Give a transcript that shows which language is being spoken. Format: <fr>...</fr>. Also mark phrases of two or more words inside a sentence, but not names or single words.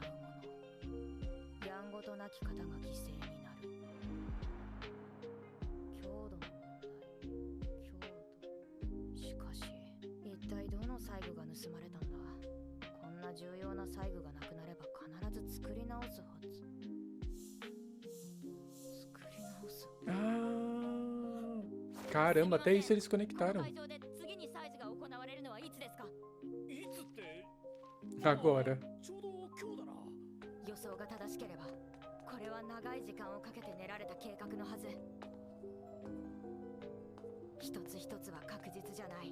<ja>やんごとなき方が犠牲になる。強度の問題。強度。しかし一体どの細具が盗まれたんだ。こんな重要な細具がなくなれば必ず作り直すはず。</ja> <pt>Ah, caramba, até isso eles conectaram.</pt> <ja>会場で次にサイズが行</ja> <pt>Agora.</pt> <ja>ちょうど今日だな。予想が正しければこれは長い時間をかけて練られた計画のはず。一つ一つは確実じゃない。</ja>